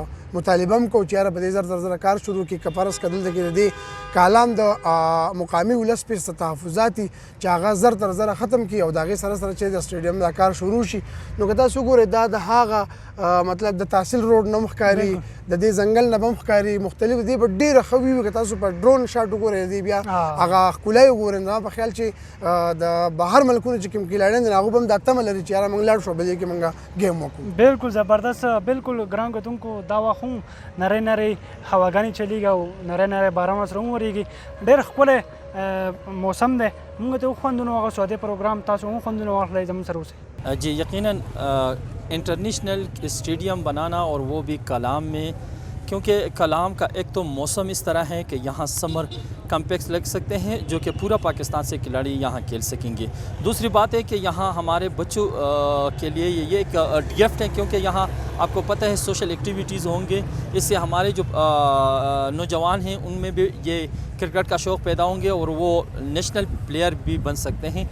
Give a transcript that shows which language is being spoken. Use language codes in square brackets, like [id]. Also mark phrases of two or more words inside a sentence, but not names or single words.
[ps] مطالبه هم کوو چې یاره په دې زر زر کار شروع کړي که فرض که دلته کې د دې کالام د مقامي ولس پرې څه تحفظات دي چې هغه زر تر زره ختم کړي او د هغې سره سره چې د سټیډیم دا کار شروع شي نو که تاسو وګورئ دا د هغه مطلب د تحصیل روډ نه هم ښکاري د دې ځنګل نه به هم ښکاري مختلف دې به ډېره ښه وي که تاسو په ډرون شاټ وګورئ دې بیا هغه ښکلا یې وګورئ زما په خیال چې د بهر ملکونو چې کوم کیلاړیان دي هغوی به هم دا تمه لري چې یاره موږ لاړ شو بل ځای کې موږ گیم وکړو. بالکل زبردست، بالکل ګران کتونکو دا وخت هم نری نری هواګانې چلیږي او نری نری باران سره هم ورېږي، ډېر ښکلی موسم دی. موږ ته وخوندونو هغه سعودي پروګرام تاسو هم خوندونه واخلئ زموږ سره اوسئ. [ur] جی یقیناً انٹرنیشنل اسٹیڈیم بنانا اور وہ بھی کالام میں، کیونکہ کالام کا ایک تو موسم اس طرح ہے کہ یہاں سمر کمپلیکس لگ سکتے ہیں جو کہ پورا پاکستان سے کھلاڑی یہاں کھیل سکیں گے. دوسری بات ہے کہ یہاں ہمارے بچوں کے لیے یہ ایک گفٹ ہے، کیونکہ یہاں آپ کو پتہ ہے سوشل ایکٹیویٹیز ہوں گے، اس سے ہمارے جو نوجوان ہیں ان میں بھی یہ کرکٹ کا شوق پیدا ہوں گے اور وہ نیشنل پلیئر بھی بن سکتے ہیں.